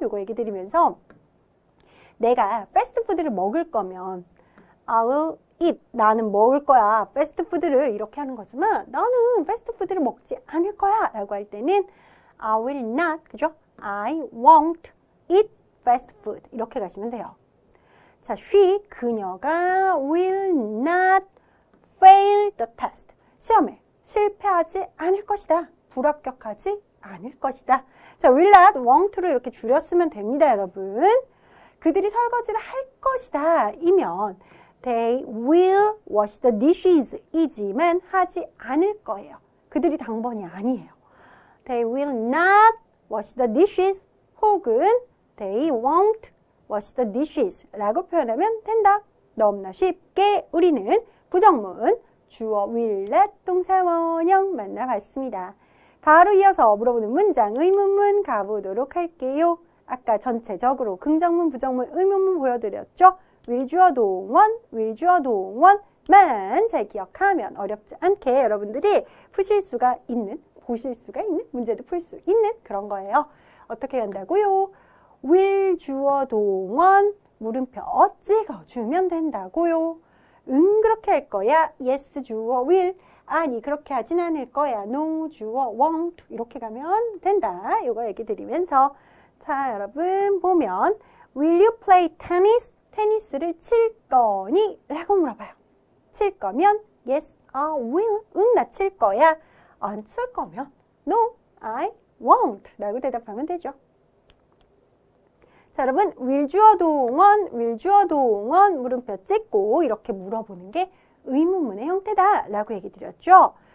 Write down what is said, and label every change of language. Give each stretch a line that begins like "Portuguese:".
Korean: 요거 얘기 드리면서 내가 패스트푸드를 먹을 거면
English: I will eat.
Korean: 나는 먹을 거야. 패스트푸드를 이렇게 하는 거지만 나는 패스트푸드를 먹지 않을 거야 라고 할 때는
English: I will not.
Korean: 그죠?
English: I won't eat fast food.
Korean: 이렇게 가시면 돼요.
English: 자, she,
Korean: 그녀가
English: will not fail the test.
Korean: 시험에 실패하지 않을 것이다. 불합격하지 않을 것이다. 자, will not, won't로 이렇게 줄였으면 됩니다, 여러분. 그들이 설거지를 할 것이다. 이면
English: they will wash the dishes
Korean: 이지만 하지 않을 거예요. 그들이 당번이 아니에요.
English: They will not wash the dishes
Korean: 혹은
English: they won't wash the dishes
Korean: 라고 표현하면 된다. 너무나 쉽게 우리는 부정문 주어 will not 동사 원형 만나봤습니다. 바로 이어서 물어보는 문장 의문문 가보도록 할게요. 아까 전체적으로 긍정문, 부정문, 의문문 보여드렸죠? will 주어 동원, will 주어 동원만 잘 기억하면 어렵지 않게 여러분들이 푸실 수가 있는, 보실 수가 있는, 문제도 풀 수 있는 그런 거예요. 어떻게 한다고요? will 주어 동원, 물음표 찍어주면 된다고요. 응, 그렇게 할 거야. yes 주어 will. 아니, 그렇게 하진 않을 거야. no 주어 won't. 이렇게 가면 된다. 이거 얘기 드리면서 자, 여러분 보면
English: will you play tennis?
Korean: 테니스를 칠 거니? 라고 물어봐요. 칠 거면
English: yes, I will.
Korean: 응, 나 칠 거야. 안 칠 거면
English: no, I won't.
Korean: 라고 대답하면 되죠. 자, 여러분 will 주어 동원, will 주어 동원 물음표 찍고 이렇게 물어보는 게 의문문의 형태다 라고 얘기 드렸죠.